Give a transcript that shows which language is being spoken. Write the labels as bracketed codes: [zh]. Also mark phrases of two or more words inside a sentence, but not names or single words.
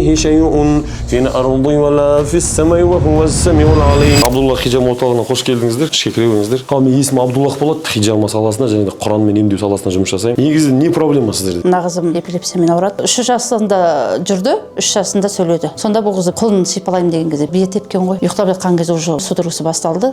[ar] كمثله شيء في الأرض ولا في السماء وهو السميع العليم. [kk] Абдуллах хиджаб орталығына қош келдіңіздер, ішке кіре беріңіздер. Мен есімім Абдуллах болады, хиджаб саласында және де Құран мен емдеу саласында жұмыс жасаймын. Негізі не проблема сіздерде? Мына қызым эпилепсиямен ауырады. 3 жасында жүрді, 3 жасында сөйледі. Сонда бұл қызы қолын сипалаймын деген кезде бие тепкен ғой. Ұйықтап жатқан кезде уже судорогасы басталды.